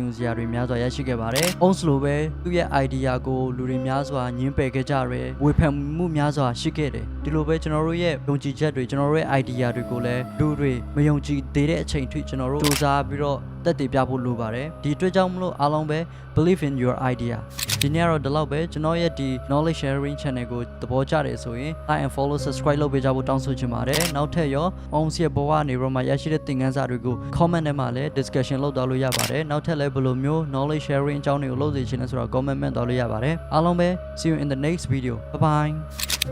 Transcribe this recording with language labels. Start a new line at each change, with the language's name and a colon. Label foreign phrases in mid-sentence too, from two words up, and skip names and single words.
Burmese: ယူစရာတွေများစွာရရှိခဲ့ပါတယ် Ohm လိုပဲသူ့ရဲ့ idea ကိုလူတွေများစွာညှင်းပယ်ခဲ့ကြတယ်ဝေဖန်မှုများစွာရှိခဲ့တယ်ဒီလိုပဲကျွန်တော် တို့ရဲ့ယုံကြည်ချက်တွေကျွန်တော်တို့ရဲ့ idea တွေကိုလည်းလူတွေမယုံကြည်သေးတဲ့အချိန်ထိကျွန်တော်တို့စူးစမ်းပြီးတော့တက်တည်ပြဖို့လိုပါတယ်ဒီအတွက်ကြောင့်မလို့အားလုံးပဲ
English: believe in your idea
Burmese: ဒီနေ့ကတော့ဒီလောက်ပဲကျွန်တော်ရဲ့ဒီ
English: knowledge sharing channel
Burmese: ကိုသဘောကျတယ်ဆိုရင်
English: like and follow subscribe
Burmese: လုပ်ပေးကြဖို့တောင်းဆိုချင်ပါတယ်နောက်ထပ်ရော Ohm ရဲ့ဘဝနေရောမှာရရှိတဲ့သင်ခန်းစာတွေကို comment ထဲမှာလည်း discussion လုပ်သွားလို့ရပါတယ်နောက်ထပ်လည်းဘယ်လိုမျိုး
English: knowledge sharing
Burmese: အကြောင်းတွေကိုလုပ်စေချင်လဲဆိုတော့ comment မဲ့သွားလို့ရပါတယ်အားလုံးပဲ
English: see you in the next video bye bye